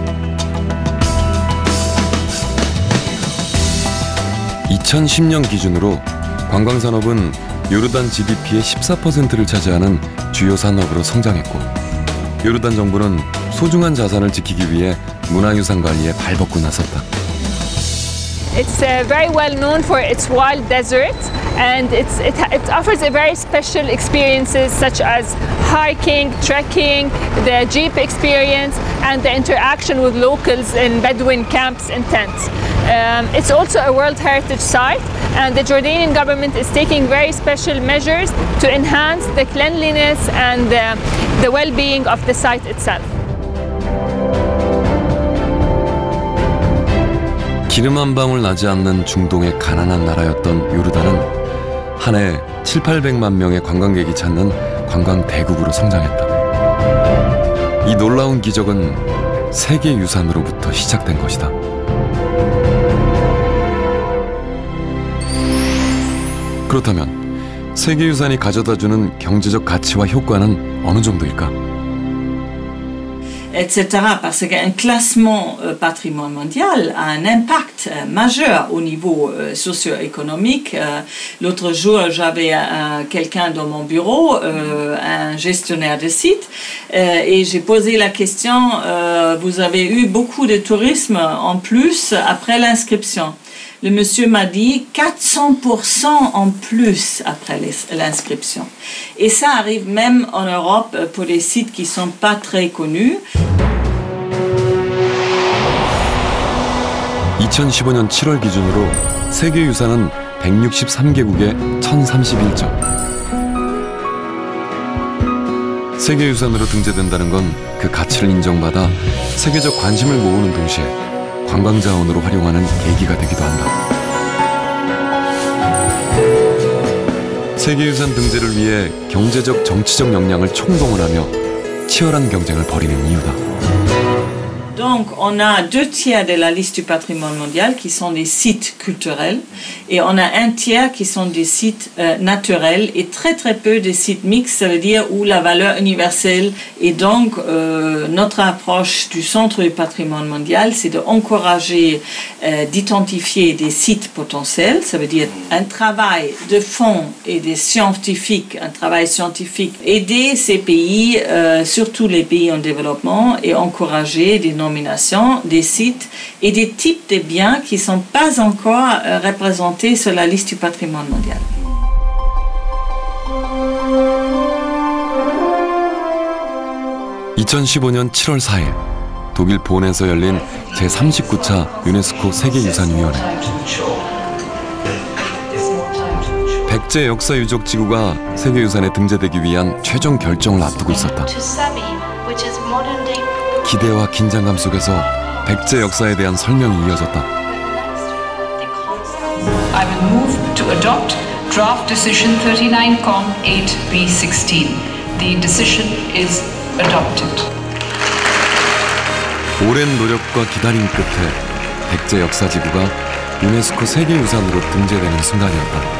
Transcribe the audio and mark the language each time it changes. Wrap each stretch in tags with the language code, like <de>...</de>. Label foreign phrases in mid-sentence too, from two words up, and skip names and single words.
<ko>2010년 기준으로 관광산업은 요르단 GDP의 14%를 차지하는 주요 산업으로 성장했고, 요르단 정부는 소중한 자산을 지키기 위해 문화유산 관리에 발벗고 나섰다.</ko> <en>It's very well known for its wild desert, and it offers a very special experiences such as hiking, trekking, the jeep experience, and the interaction with locals in Bedouin camps and tents. It's also a World Heritage Site, and the Jordanian government is taking very special measures to enhance the cleanliness and the well-being of the site itself.</en> <ko>기름 한 방울 나지 않는 중동의 가난한 나라였던 요르단은 한 해 700~800만 명의 관광객이 찾는 관광 대국으로 성장했다. 이 놀라운 기적은 세계유산으로부터 시작된 것이다. 그렇다면 세계유산이 가져다주는 경제적 가치와 효과는 어느 정도일까?</ko> <fr>etc. Parce qu'un classement patrimoine mondial a un impact majeur au niveau socio-économique. L'autre jour, j'avais quelqu'un dans mon bureau, un gestionnaire de site, et j'ai posé la question, vous avez eu beaucoup de tourisme en plus après l'inscription. Le monsieur m'a dit 400% en plus après l'inscription. Et ça arrive même en Europe pour les sites qui ne sont pas très connus.</fr> <ko>2015년 7월 기준으로 세계유산은 163개국에 1031점, 세계유산으로 등재된다는 건 그 가치를 인정받아 세계적 관심을 모으는 동시에 관광자원으로 활용하는 계기가 되기도 한다. 세계유산 등재를 위해 경제적, 정치적 역량을 총동원하며 치열한 경쟁을 벌이는 이유다.</ko> <fr>Donc, on a 2/3 de la liste du patrimoine mondial qui sont des sites culturels et on a 1/3 qui sont des sites naturels et très peu de sites mixtes, ça veut dire où la valeur universelle. Et donc, notre approche du Centre du patrimoine mondial, c'est d'encourager, d'identifier des sites potentiels, ça veut dire un travail de fond et des scientifiques, un travail scientifique, aider ces pays, surtout les pays en développement, et encourager des nominations, des sites et des types de biens qui ne sont pas encore représentés sur la liste du patrimoine mondial.</fr> <ko>(2015년 7월 4일) 독일 본에서 열린 제39차 유네스코 세계유산위원회. 백제 역사유적지구가 세계유산에 등재되기 위한 최종 결정을 앞두고 있었다. 기대와 긴장감 속에서 백제 역사에 대한 설명이 이어졌다.</ko> <en>I will move to adopt draft decision 39.8B16. The decision is adopted.</en> <ko>오랜 노력과 기다림 끝에 백제 역사지구가 유네스코 세계유산으로 등재되는 순간이었다.</ko>